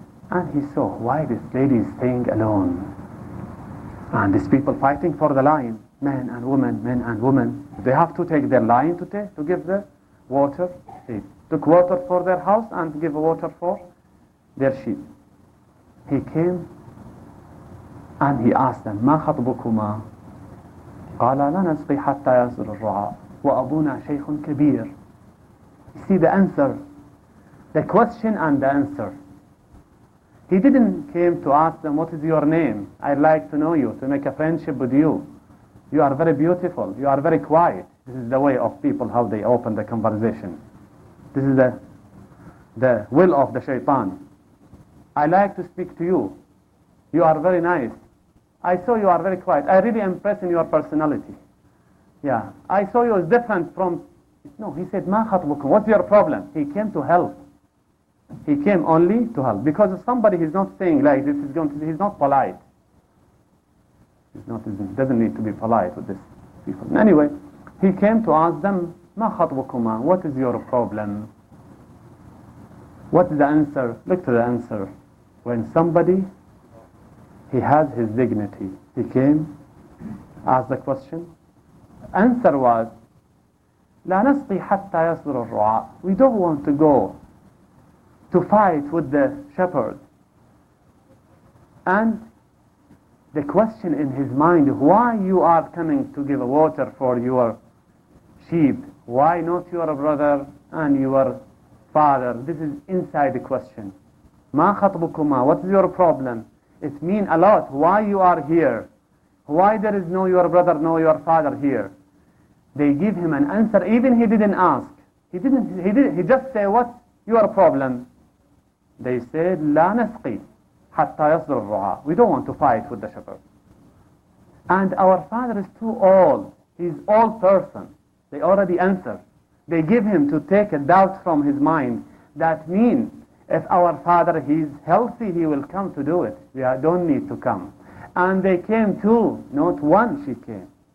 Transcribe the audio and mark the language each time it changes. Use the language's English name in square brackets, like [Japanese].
[English] And he saw, why this lady is staying alone? And these people fighting for the lion, men and women. They have to take their lion to give the water. They took water for their house and give water for their sheep. He came and he asked them, [Arabic] ما خطبكما؟ قال لا نسقي حتى يصدر الرعاء وأبونا شيخ كبير. [English] You see the answer, the question and the answer. He didn't came to ask them, what is your name? I'd like to know you, to make a friendship with you. You are very beautiful, you are very quiet. This is the way of people, how they open the conversation. This is the will of the shaitan. I like to speak to you. You are very nice. I saw you are very quiet. I really impressed in your personality. Yeah, I saw you as different from... No, he said, [Arabic] ما خطبكم? [English] What's your problem? He came to help. He came only to help. Because if somebody is not saying like this, he's not polite. Doesn't need to be polite with these people. Anyway, he came to ask them, [Arabic] ما خطبكما? [English] What is your problem? What is the answer? Look to the answer. When somebody, he has his dignity. He came, asked the question. Answer was, [Arabic] لا نسقي حتى يصدر الرعاء. [English] We don't want to go to fight with the shepherd. And the question in his mind, why you are coming to give water for your sheep? Why not your brother and your father? This is inside the question. [Arabic] ما خطبكما? [English] What is your problem? It means a lot. Why you are here? Why there is no your brother, no your father here? They give him an answer. Even he didn't ask. He just said, what's your problem? They said, [Arabic] لا نسقي حتى يصدر الرعاء. [English] We don't want to fight with the shepherd. And our father is too old. He's old person. They already answered. They give him to take a doubt from his mind. That means if our father he's healthy, he will come to do it. We don't need to come. And they came two, not one she came.